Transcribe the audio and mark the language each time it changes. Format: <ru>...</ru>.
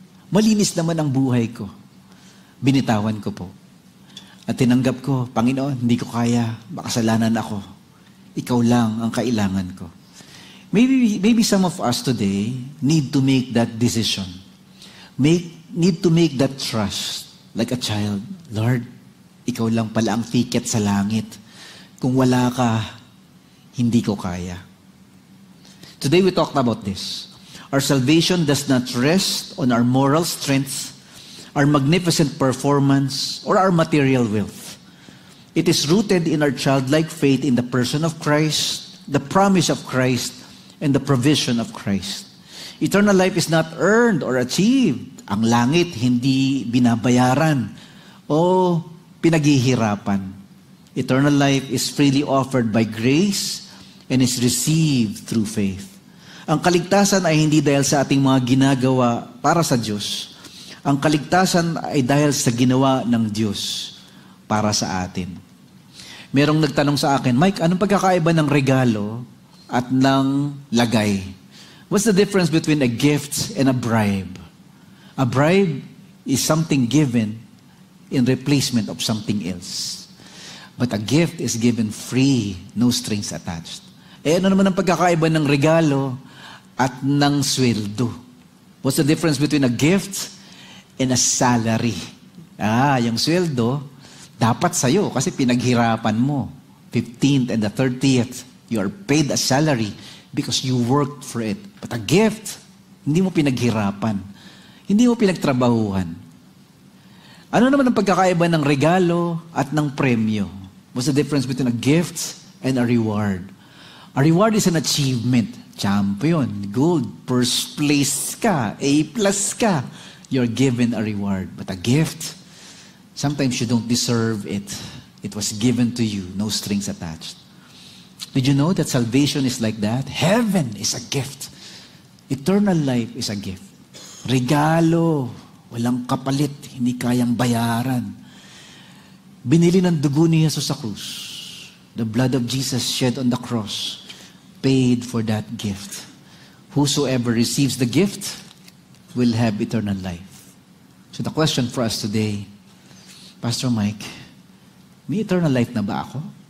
<tl>Malinis naman ang buhay ko. Binitawan ko po. At tinanggap ko, Panginoon, hindi ko kaya, makasalanan ako. Ikaw lang ang kailangan ko.</tl> <en>Maybe some of us today need to make that decision. Need to make that trust. Like a child, Lord,</en> <tl>ikaw lang pala ang ticket sa langit. Kung wala ka, hindi ko kaya.</tl> <en>Today we talked about this. Our salvation does not rest on our moral strength, our magnificent performance, or our material wealth. It is rooted in our childlike faith in the person of Christ, the promise of Christ, and the provision of Christ. Eternal life is not earned or achieved.</en> <tl>Ang langit hindi binabayaran o pinaghihirapan.</tl> <en>Eternal life is freely offered by grace and is received through faith.</en> <tl>Ang kaligtasan ay hindi dahil sa ating mga ginagawa para sa Diyos. Ang kaligtasan ay dahil sa ginawa ng Diyos para sa atin. Merong nagtanong sa akin, Mike, anong pagkakaiba ng regalo at ng lagay?</tl> <en>What's the difference between a gift and a bribe? A bribe is something given in replacement of something else. But a gift is given free, no strings attached.</en> <tl>Ano naman ang pagkakaiba ng regalo at ng sweldo?</tl> <en>What's the difference between a gift and a salary?</en> <tl>Yung sweldo, dapat sa'yo kasi pinaghirapan mo.</tl> <en>15th and the 30th, you are paid a salary because you worked for it. But a gift,</en> <tl>hindi mo pinaghirapan. Hindi mo pinagtrabahuhan. Ano naman ang pagkakaiba ng regalo at ng premyo?</tl> <en>What's the difference between a gift and a reward? A reward is an achievement. Champion, gold, first place ka, A+ ka. You're given a reward. But a gift, sometimes you don't deserve it. It was given to you, no strings attached. Did you know that salvation is like that? Heaven is a gift. Eternal life is a gift.</en> <tl>Regalo, walang kapalit, hindi kayang bayaran. Binili ng dugo ni Jesus sa krus.</tl> <en>The blood of Jesus shed on the cross paid for that gift. Whosoever receives the gift will have eternal life. So the question for us today, Pastor Mike, may eternal life</en> <tl>na ba ako?</tl>